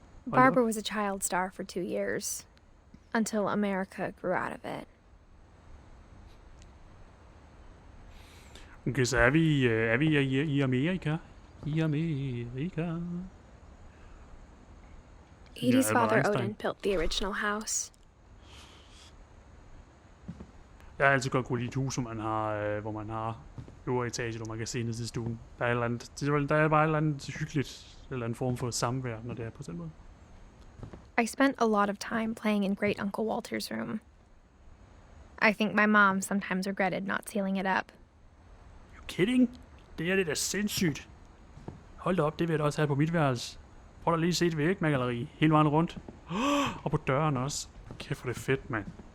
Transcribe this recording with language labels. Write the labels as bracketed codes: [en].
[en] Barbara was a child star for 2 years, until America grew out of it. [da] Okay, så er vi i Amerika? I Amerika. [en] Edith's father Odin built the original house. [da] Jeg har altid godt kunne lide et hus, hvor man har øvre etage, hvor man kan se ned til stuen. Der er bare et eller andet hyggeligt, eller en form for samvær, når det er på den måde. [en] I spent a lot of time playing in Great Uncle Walter's room. I think my mom sometimes regretted not sealing it up. You kidding? [da] Det er da sindssygt. Hold da op, det vil jeg da også have på mit værelse. Prøv da lige at se et vægmaleri hele vejen rundt. Og på døren også. Kæft, hvor det er fedt, mand.